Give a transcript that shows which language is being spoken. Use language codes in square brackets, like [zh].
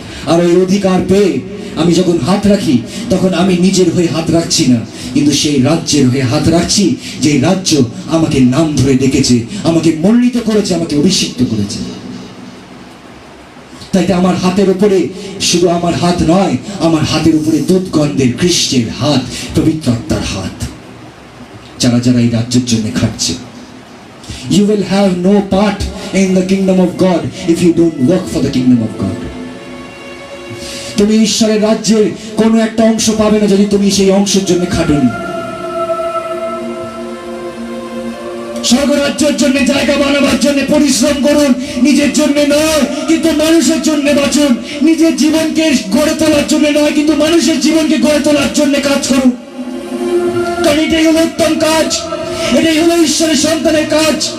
[bn] আর ওই অধিকার পেয়ে আমি যখন হাত রাখি, তখন আমি নিজের হয়ে হাত রাখছি না, কিন্তু সেই রাজ্যের হয়ে হাত রাখছি, যে রাজ্য আমাকে নাম ধরে ডেকেছে, আমাকে মনোনীত করেছে, আমাকে অভিষিক্ত করেছে। তাই আমার হাতের উপরে শুধু আমার হাত নয়, আমার হাতের উপরে দুধগন্ধের খ্রিস্টের হাত, পবিত্র আত্মার হাত, যারা যারা এই রাজ্যের জন্য খাটছে। [en] You will have no part in the kingdom of God if you don't work for the kingdom of God. [bn] তুমি ঈশ্বরের রাজ্যের কোনো একটা অংশ পাবে না যদি তুমি সেই অংশের জন্য খাটোনি। স্বর্গরাজ্যের জন্য জায়গা বানাবার জন্য পরিশ্রম করুন, নিজের জন্য নয় কিন্তু মানুষের জন্য বাঁচুন। নিজের জীবনকে গড়ে তোলার জন্য নয় কিন্তু মানুষের জীবনকে গড়ে তোলার জন্য কাজ করুন, কারণ এটাই হলো উত্তম কাজ, এটাই হলো ঈশ্বরের সন্তানের কাজ।